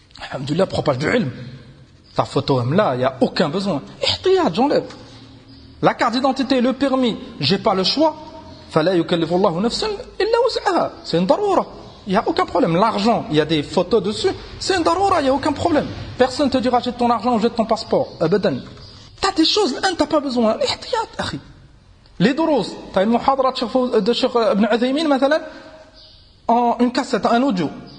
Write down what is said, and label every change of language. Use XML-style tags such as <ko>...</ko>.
<fr>Alhamdulillah, propage du ilm. Ta photo là, il y a aucun besoin. احتياط, j'enlève. La carte d'identité, le permis, j'ai pas le choix.</fr> <ar>فلا يكلف الله نفسا إلا وسعها.</ar> <fr>C'est une ضرورة. Il n'y a aucun problème. L'argent, il y a des photos dessus, c'est une daroura, il n'y a aucun problème. Personne ne te dira jette ton argent ou jette ton passeport. Abadan. Tu as des choses, tu n'as pas besoin. Les doros, tu as une muhadara de Cheikh Ibn Uthaymin, en une cassette, un audio.</fr>